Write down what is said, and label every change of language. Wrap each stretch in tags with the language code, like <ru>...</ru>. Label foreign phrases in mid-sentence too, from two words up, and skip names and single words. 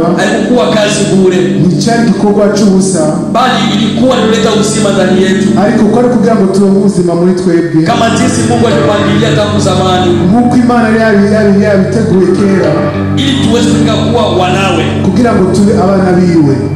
<sw>haikuwa kazi bure,</sw> <rn>ni cyari gikorwa cy'ubusa,</rn> <sw>bali ilikuwa kuleta uzima ndani yetu,</sw> <rn>ariko ko ari kugira ngo turonke ubuzima muri twebwe,</rn> <sw>kama jinsi Mungu alipangilia tangu zamani,</sw> <rn>nk'uko Imana yari yabiteguye kera,</rn> <sw>ili tuweze kuwa wanawe,</sw> <rn>kugira ngo tube abana biwe.</rn>